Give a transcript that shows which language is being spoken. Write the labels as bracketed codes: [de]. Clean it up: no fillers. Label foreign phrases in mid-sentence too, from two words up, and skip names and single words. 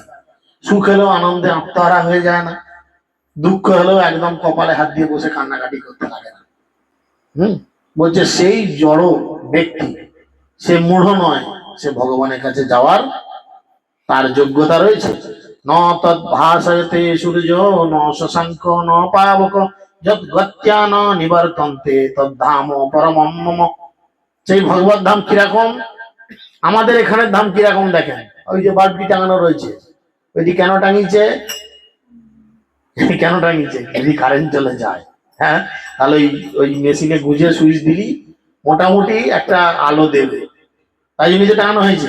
[bn] সুখ হলেও আনন্দে আত্মহারা হয়ে যায় না, দুঃখ হলেও একদম কপালে হাত দিয়ে বসে কান্নাকাটি করতে লাগে না। বলছে সেই জড় ব্যক্তি সে মূঢ় নয়, সে ভগবানের কাছে যাওয়ার তার যোগ্যতা রয়েছে। [sa] ন তৎ ভাসয়তে সূর্য ন শশাঙ্ক ন পাবক যৎ গত্যা ন নিবর্তন্তে তদ্ধাম পরমম মম। [bn] সেই ভগবত ধাম কিরকম, আমাদের এখানের ধাম কিরকম দেখেন। ওই যে বাল্বটি টাঙানো রয়েছে, ওইটি কেন টাঙিয়েছে? কেন টাঙিয়েছে? যদি কারেন্ট চলে যায়, হ্যাঁ, তাহলে ওই মেশিনে গুঁজে সুইচ দিলি মোটামুটি একটা আলো দেবে, তাই জন্য টাঙানো হয়েছে।